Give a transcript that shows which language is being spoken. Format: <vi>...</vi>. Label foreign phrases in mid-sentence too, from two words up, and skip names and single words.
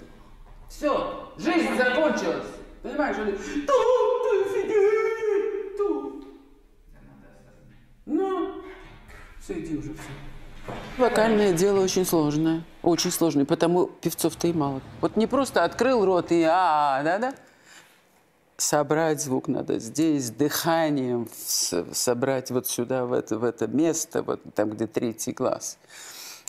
<ru>Все, жизнь закончилась. Понимаешь,</ru> <it>tutto è finito.</it> <ru>Ну, все, иди уже, все. Вокальное дело очень сложное. Очень сложное, потому певцов-то и мало. Вот не просто открыл рот и да-да. Собрать звук надо здесь, дыханием собрать вот сюда, в это место, вот там, где 3-й глаз.</ru>